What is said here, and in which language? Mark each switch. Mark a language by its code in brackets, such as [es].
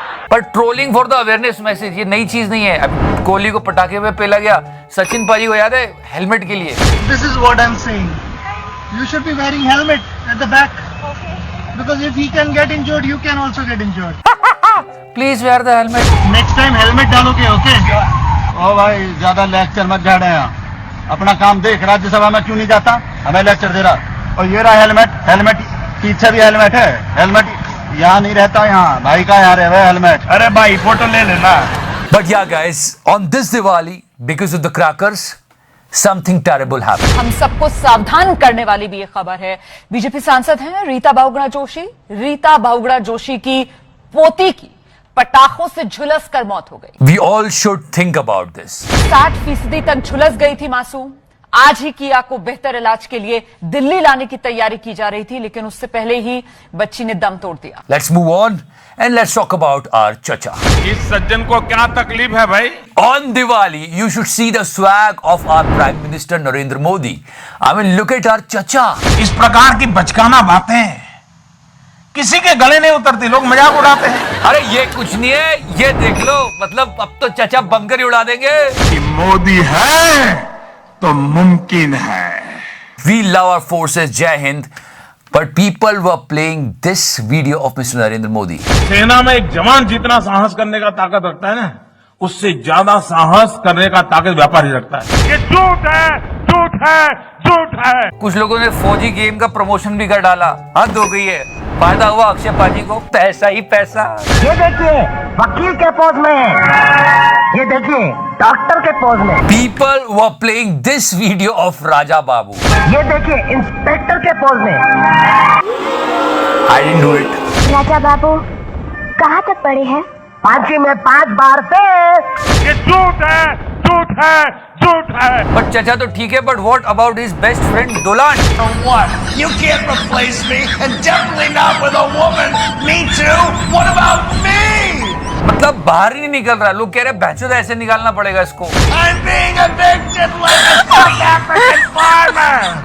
[hi] पर [en] trolling for the awareness message, [hi] ये नई चीज नहीं है। अब कोहली को पटाखे में पेला गया, सचिन पाजी को याद है हेलमेट के लिए। [en] This is what I am saying, you should be wearing helmet at the back, because if he can get injured you can also get injured. Please wear the helmet. Next time helmet डालोगे, okay? [hi] ओ भाई ज्यादा lecture मत झाड़े यहाँ, अपना काम देख। राज्यसभा में क्यों नहीं जाता, हमें लेक्चर दे रहा। और ये रहा हेलमेट, हेलमेट पीछे भी हेलमेट है, हेलमेट यहाँ नहीं रहता, यहाँ भाई का यहाँ रहे हेलमेट। अरे भाई फोटो ले लेना। [en] But yeah guys, on this Diwali, because of the crackers, something terrible happened. [hi] हम सबको सावधान करने वाली भी ये खबर है। बीजेपी सांसद हैं रीता बहुगुणा जोशी। रीता बहुगुणा जोशी की पोती की पटाखों से झुलस कर मौत हो गई। [en] We all should think about this. [hi] 60% तक झुलस गई थी मासूम। आज ही किया को बेहतर इलाज के लिए दिल्ली लाने की तैयारी की जा रही थी, लेकिन उससे पहले ही बच्ची ने दम तोड़ दिया। [en] Let's move on and let's talk about our chacha. [hi] इस सज्जन को क्या तकलीफ है भाई? [en] On Diwali, you should see the swag of our Prime Minister Narendra Modi. I mean, look at our chacha. [hi] इस प्रकार की बचकाना बातें किसी के गले नहीं उतरती, लोग मजाक उड़ाते हैं। अरे ये कुछ नहीं है, ये देख लो, मतलब अब तो चाचा बंकर ही उड़ा देंगे। कि मोदी है तो मुमकिन है। [en] We love our forces, Jai Hind. But people were playing this video of Mr. Narendra Modi. [hi] सेना में एक जवान जितना साहस करने का ताकत रखता है ना, उससे ज्यादा साहस करने का ताकत व्यापारी रखता है। ये झूठ है, झूठ है, झूठ है। कुछ लोगों ने फौजी गेम का प्रमोशन भी कर डाला, हद हो गई है। फायदा हुआ अक्षय पाजी को, पैसा ही पैसा। ये देखिए वकील के पोज में, ये देखिए डॉक्टर के पोज में। [en] People were playing this video of Raja Babu. [hi] ये देखिए इंस्पेक्टर के पोज में। [en] I didn't do it. [hi] Raja Babu कहाँ तक पढ़े हैं? पांचवी में 5 बार से। ये झूठ है, झूठ है, झूठ है। [en] But [hi] चाचा तो ठीक है, [en] but what about his best friend Dolan? What? You can't replace me, and definitely not with a woman. Me too. What about me? [hi] मतलब बाहर ही नहीं निकल रहा, लोग कह रहे हैं भैंसों तो ऐसे निकालना पड़ेगा इसको। [en] I'm being evicted like a South African farmer.